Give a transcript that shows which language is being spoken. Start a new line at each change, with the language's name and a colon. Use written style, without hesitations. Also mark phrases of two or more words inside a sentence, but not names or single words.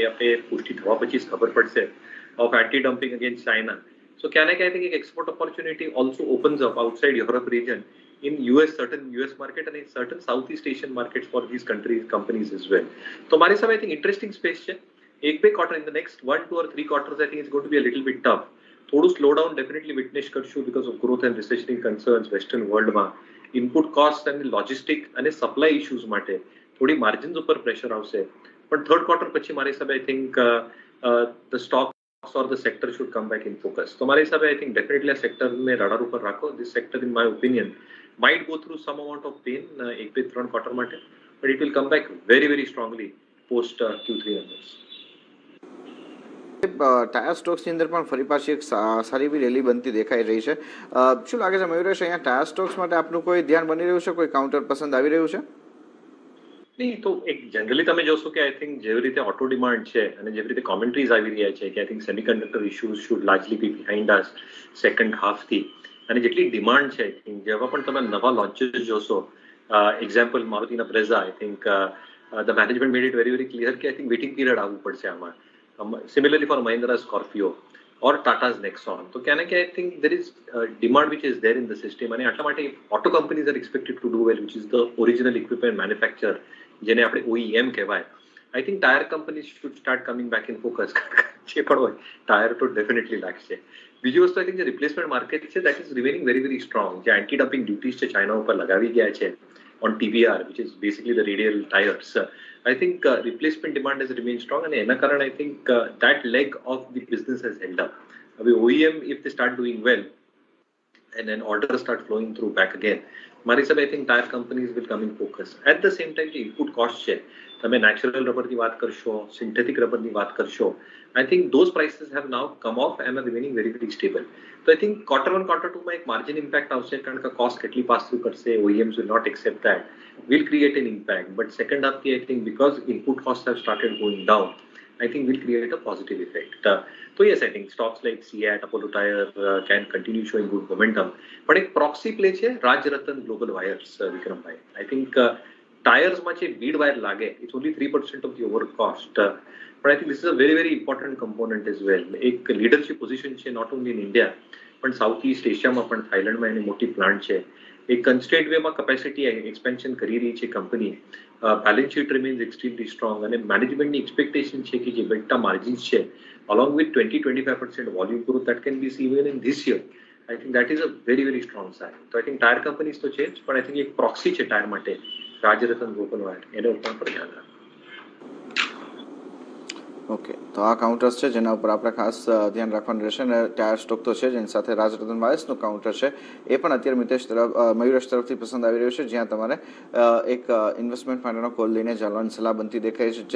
Gujarati: એ આપણે પુષ્ટિ થવા પછી જ ખબર પડશે
English: of anti-dumping against China. So can I think export opportunity also opens up outside Europe region in certain US market and in certain Southeast Asian markets for these companies as well. So
Gujarati: મારી હિસાબે
English: I think interesting space છે.
Gujarati: એક બે
English: quarter in the next 1, 2 or 3 quarters I think it's going to be a little bit tough. થોડું slowdown definitely witness કરશું because of growth and recessionary concerns western world માં. Input cost and logistic અને supply issues
Gujarati: માટે થોડી
English: margins ઉપર pressure આવશે. પણ third quarter પછી
Gujarati: મારી હિસાબે
English: I think the stocks or the sector should come back in focus. So
Gujarati: મારા હિસાબે
English: I think definitely આ sector
Gujarati: ને radar ઉપર રાખો.
English: This sector in my opinion might go through some amount of pain
Gujarati: એક બે ત્રણ quarter માટે,
English: but it will come back very, very strongly post Q3 numbers. tyre stocks
Gujarati: અંદર પણ ફરી પાછી એક સારી એવી રેલી બનતી દેખાઈ રહી છે. શું લાગે છે મયુરેશ, અહીંયા
English: tyre stocks
Gujarati: માટે આપનું કોઈ ધ્યાન બની રહ્યું છે, કોઈ કાઉન્ટર પસંદ આવી રહ્યું છે? નહીં તો એક જનરલી તમે જોશો કે
English: I think
Gujarati: જેવી રીતે
English: auto demand
Gujarati: છે અને જેવી રીતે કોમેન્ટ્રીઝ આવી રહ્યા છે કે
English: I think semiconductor issues should largely be behind us second half,
Gujarati: અને જેટલી ડિમાન્ડ છે
English: I think
Gujarati: જેવા પણ તમે નવા લોન્ચીસ જોશો, એક્ઝામ્પલ મારુતિના બ્રેઝા,
English: I think the management made it very very clear
Gujarati: કે
English: I think waiting period
Gujarati: આવવું પડશે આમાં.
English: Similarly for Mahindra Scorpio or Tata's Nexon. So can I think there is demand which is there in the system, and
Gujarati: એટલા માટે
English: auto companies are expected to do well, which is the original equipment manufacturer,
Gujarati: જેને આપણે OEM કહેવાય.
English: I think tire companies should start coming back in focus.
Gujarati: જે પણ હોય ટાયર તો ડેફિનેટલી લાગશે. બીજી વસ્તુ
English: I think
Gujarati: જે
English: replacement market
Gujarati: છે
English: that is remaining very, very strong. જે anti dumping duties છે
Gujarati: ચાઇના ઉપર લગાવી ગયા છે
English: on TBR, which is basically the radial tires. I think replacement demand has remained strong, and
Gujarati: એના કારણે
English: I think that leg of the business has held up. OEM, if they start doing well and then orders start flowing through back again,
Gujarati: મારી હિસાબે
English: I think tire companies will come in focus. At the same time, the input cost છે, તમે natural rubber
Gujarati: ની વાત કરશો,
English: synthetic rubber
Gujarati: ની વાત કરશો,
English: I think those prices have now come off and are remaining very, very stable. So I think quarter 1, quarter 2
Gujarati: માં એક
English: margin impact
Gujarati: આવશે, કારણ કે
English: cost કેટલી pass through કરશે, OEMs will not accept that, will create an impact. But second half I think because input costs have started going down, I think will create a positive effect. So yes, I think stocks like Ciat, Apollo Tyre can continue showing good momentum. But એક proxy play છે Rajratan Global Wires, Vikram bhai. I think tires
Gujarati: માં છે
English: bead wire લાગે, it's only 3% of the overall cost. But I think this is a very, very important component as well. એક leadership position છે not only in India,
Gujarati: પણ સાઉથ ઇસ્ટ એશિયામાં પણ થાઇલેન્ડમાં એની મોટી પ્લાન્ટ છે. એક
English: constant way capacity expansion
Gujarati: કરી રહી છે કંપની.
English: balance sheet remains extremely strong, અને management expectation
Gujarati: છે કે જે
English: beta margins છે along with 20-25% volume growth that can be seen even in this year, I think that is a very, very strong sign. So I think tire companies
Gujarati: તો છે જ, પણ
English: I think
Gujarati: એક proxy છે ટાયર માટે રાજરતન ગ્લોબલ વાયર, એના ઉપર પણ ધ્યાન રાખો. ઓકે, તો આ કાઉન્ટર્સ છે જેના ઉપર આપણે ખાસ ધ્યાન રાખવાનું રહેશે, અને ટાયર સ્ટોક તો છે જેની સાથે રાજરતન વાયર્સનું કાઉન્ટર છે એ પણ અત્યારે મયુરેશ તરફથી પસંદ આવી રહ્યું છે, જ્યાં તમારે એક ઇન્વેસ્ટમેન્ટ માટેનો કોલ લઈને ચાલવાની સલાહ બનતી દેખાય છે.